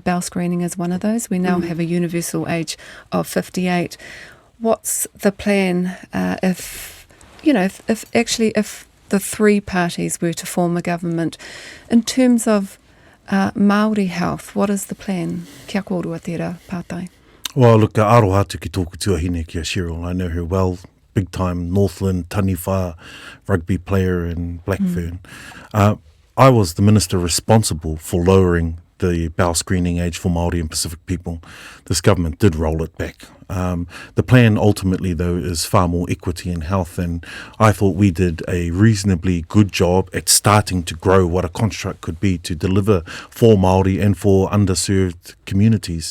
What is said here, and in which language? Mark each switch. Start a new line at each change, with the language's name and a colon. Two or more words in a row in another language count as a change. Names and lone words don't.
English: Bowel screening is one of those. We now have a universal age of 58. What's the plan if the 3 parties were to form a government in terms of Māori health? What is the plan?
Māori: Kia kōrua tērā, Pātai.
English: Well, look,
Māori: aroha atu ki tōku tuahine ki a Cheryl.
English: I know her well, big time Northland, Taniwha, rugby player and Blackfern. I was the minister responsible for lowering the bowel screening age for Māori and Pacific people. This government did roll it back. The plan ultimately, though, is far more equity in health, and I thought we did a reasonably good job at starting to grow what a construct could be to deliver for Māori and for underserved communities.